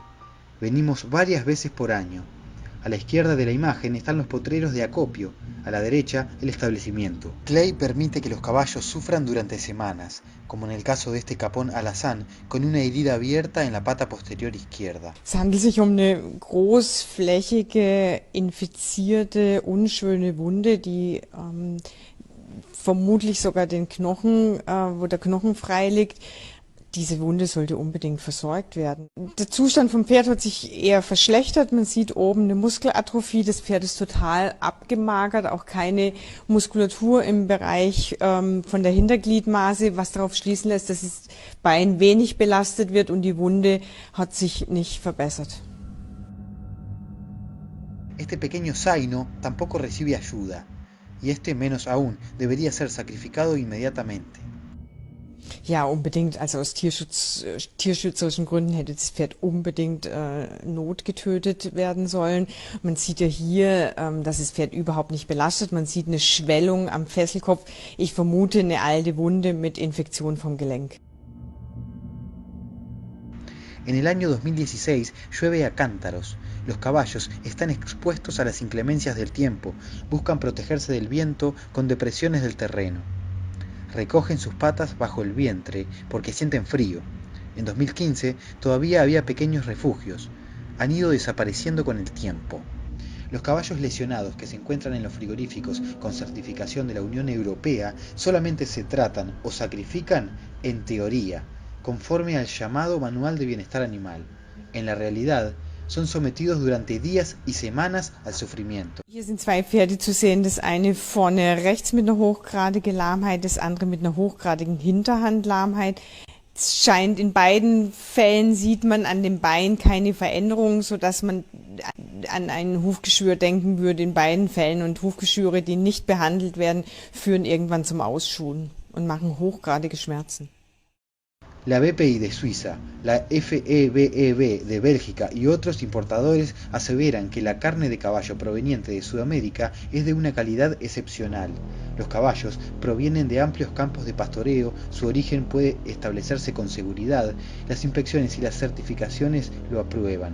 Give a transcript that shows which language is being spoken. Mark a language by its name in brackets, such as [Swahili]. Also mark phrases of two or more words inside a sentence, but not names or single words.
[Spanish] Venimos varias veces por año. A la izquierda de la imagen están los potreros de acopio, a la derecha el establecimiento. Clay permite que los caballos sufran durante semanas, como en el caso de este capón alazán, con una herida abierta en la pata posterior izquierda. [German] Es handelt sich um eine großflächige, infizierte, unschöne Wunde, die vermutlich sogar den Knochen, wo der Knochen frei liegt. Diese Wunde sollte unbedingt versorgt werden. Der Zustand vom Pferd hat sich eher verschlechtert. Man sieht oben eine Muskelatrophie. Das Pferd ist total abgemagert, auch keine Muskulatur im Bereich von der Hintergliedmaße, was darauf schließen lässt, dass das Bein wenig belastet wird und die Wunde hat sich nicht verbessert. [Spanish] Este pequeño zaino tampoco recibe ayuda, y este menos aún, debería ser sacrificado inmediatamente. [German] Ja, unbedingt. Also aus tierschützerischen Gründen hätte das Pferd unbedingt notgetötet werden sollen. Man sieht ja hier, dass das Pferd überhaupt nicht belastet. Man sieht eine Schwellung am Fesselkopf. Ich vermute eine alte Wunde mit Infektion vom Gelenk. [Spanish] En el año 2016 llueve a cántaros. Los caballos están expuestos a las inclemencias del tiempo, buscan protegerse del viento con depresiones del terreno. Recogen sus patas bajo el vientre porque sienten frío. En 2015 todavía había pequeños refugios. Han ido desapareciendo con el tiempo. Los caballos lesionados que se encuentran en los frigoríficos con certificación de la Unión Europea solamente se tratan o sacrifican en teoría, conforme al llamado Manual de Bienestar Animal. En la realidad, son sometidos durante días y semanas al sufrimiento. [German] Hier sind 2 Pferde zu sehen, das eine vorne rechts mit einer hochgradigen Lahmheit, das andere mit einer hochgradigen Hinterhandlahmheit. Es scheint in beiden Fällen, sieht man an dem Bein keine Veränderung, sodass man an ein Hufgeschwür denken würde in beiden Fällen. Und Hufgeschwüre, die nicht behandelt werden, führen irgendwann zum Ausschuhen und machen hochgradige Schmerzen. [Spanish] La BPI de Suiza, la FEBEB de Bélgica y otros importadores aseveran que la carne de caballo proveniente de Sudamérica es de una calidad excepcional. Los caballos provienen de amplios campos de pastoreo, su origen puede establecerse con seguridad, las inspecciones y las certificaciones lo aprueban.